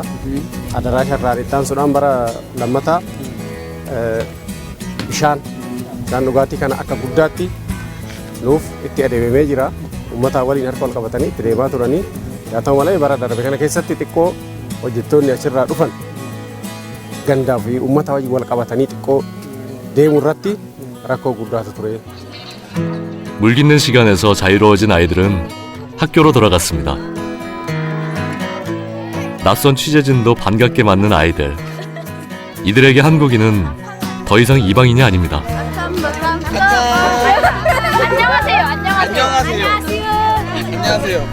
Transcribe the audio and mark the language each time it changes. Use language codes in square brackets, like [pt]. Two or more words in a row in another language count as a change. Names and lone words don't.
[om] Adaraasha irraa ittaansuudhaan bara lammataa bishaan dhugaatii kana akka guddaatti nuuf itti adeemamee jira. Uummataa waliin harka wal qabatanii itti deemaa turanii yaa ta'u malee bara darbe kana keessatti xiqqoo hojjettoonni achirraa dhufan gandaa fi uummata waliin wal qabatanii xiqqoo deemuu irratti rakkoo guddaatu ture. [ko] 물 깃는 시간에서 자유로워진 아이들은 학교로 돌아갔습니다. 낯선 취재진도 반갑게 맞는 아이들. 이들에게 한국인은 더 이상 이방인이 아닙니다. 안녕하세요. 안녕하세요.